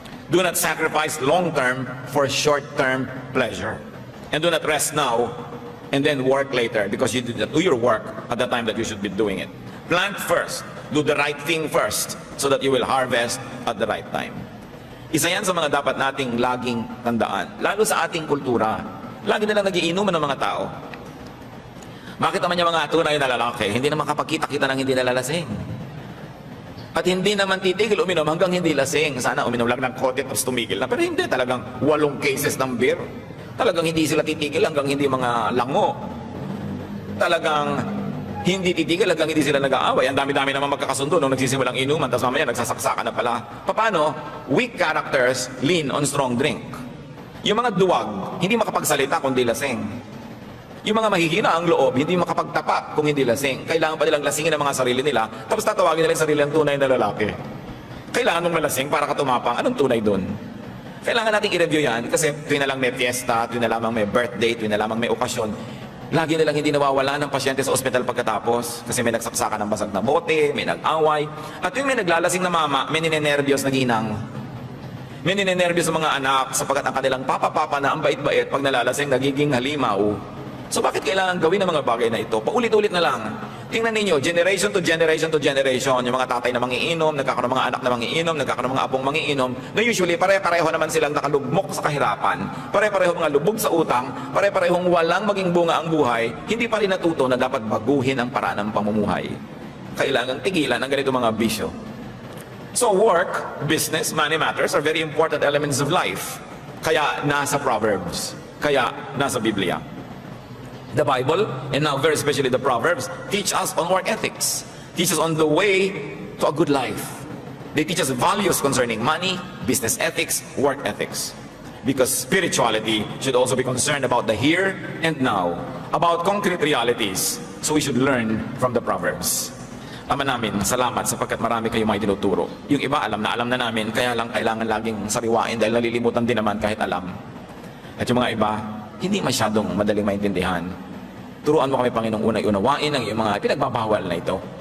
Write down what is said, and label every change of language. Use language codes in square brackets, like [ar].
[en] Do not sacrifice long-term for short-term pleasure. And do not rest now and then work later because you did not do your work at the time that you should be doing it. Plant first. Do the right thing first so that you will harvest at the right time. [tl] Isa yan sa mga dapat nating laging tandaan. Lalo sa ating kultura. Lagi nilang nagiinuman ng mga tao. Bakit naman yung mga tunay na lalaki, hindi naman kapagkita-kita ng hindi nalalasing? At hindi naman titigil uminom hanggang hindi lasing. Sana uminom lang ng kote tapos tumigil na. Pero hindi, talagang 8 cases ng beer. Talagang hindi sila titigil hanggang hindi mga lango. Talagang hindi titigil hanggang hindi sila nag-aaway. Ang dami-dami naman magkakasundo nung nagsisimulang inuman, tapos mamaya nagsasaksakan na pala. Paano? [en] Weak characters lean on strong drink. [tl] Yung mga duwag, hindi makapagsalita kundi lasing. Yung mga mahihina ang loob, hindi makapagtapat kung hindi lasing. Kailangan pa nilang lasingin ang mga sarili nila, tapos tatawagin nila yung sarili ang tunay na lalaki. Kailangan mong malasing para ka tumapang. Anong tunay dun? Kailangan nating i-review yan, kasi tuwing na lang may fiesta, tuwing na lamang may birthday, tuwing na lamang may okasyon, lagi nilang hindi nawawala ng pasyente sa ospital pagkatapos, kasi may nagsaksakan ng basag na bote, may nag-away, at yung may naglalasing na mama, may ninenervyos na ginang. May ninenervyos sa mga anak, sapagkat ang kanilang papa-papa na ang bait-bait, pag nalalasing, nagiging halimaw. So bakit kailangan gawin ang mga bagay na ito? Paulit-ulit na lang. Tingnan ninyo, [en] generation to generation to generation, [tl] yung mga tatay na mangiinom, nagkakaroon ng mga anak na mangiinom, nagkakaroon ng mga apong mangiinom, na usually pare-pareho naman silang nakalugmok sa kahirapan, pare-pareho mga lubog sa utang, pare-parehong walang maging bunga ang buhay, hindi pa rin natuto na dapat baguhin ang paraan ng pamumuhay. Kailangan tigilan ang ganito mga bisyo. [en] So work, business, money matters are very important elements of life. [tl] Kaya nasa Proverbs, kaya nasa Biblia. [en] The Bible, and now very especially the Proverbs, teach us on work ethics, teach us on the way to a good life. They teach us values concerning money, business ethics, work ethics. Because spirituality should also be concerned about the here and now, about concrete realities. So we should learn from the Proverbs. [tl] Ama namin, salamat sapagkat marami kayong mga tinuturo. Yung iba alam na namin, kaya lang kailangan laging sariwain dahil nalilimutan din naman kahit alam. At yung mga iba, hindi masyadong madaling maintindihan. Turuan mo kami, Panginoong, unay unawain ang iyong mga pinagbabawal na ito.